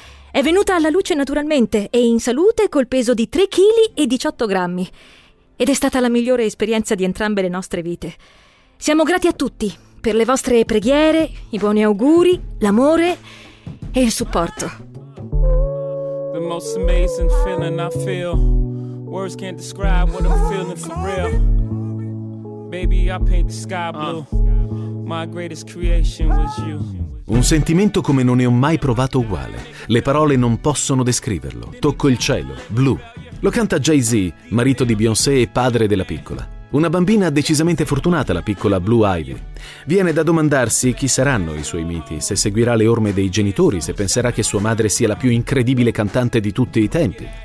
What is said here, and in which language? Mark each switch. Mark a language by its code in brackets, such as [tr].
[it] È venuta alla luce naturalmente e in salute col peso di 3 kg e 18 grammi. Ed è stata la migliore esperienza di entrambe le nostre vite. Siamo grati a tutti per le vostre preghiere, i buoni auguri, l'amore e il supporto. [en] The most amazing feeling I feel. Words can't describe what I'm feeling for real. Baby, I paint the sky blue. My greatest creation was you. [it] Un sentimento come non ne ho mai provato uguale. Le parole non possono descriverlo. Tocco il cielo, blu. Lo canta Jay-Z, marito di Beyoncé e padre della piccola. Una bambina decisamente fortunata, la piccola Blue Ivy. Viene da domandarsi chi saranno i suoi miti, se seguirà le orme dei genitori, se penserà che sua madre sia la più incredibile cantante di tutti i tempi.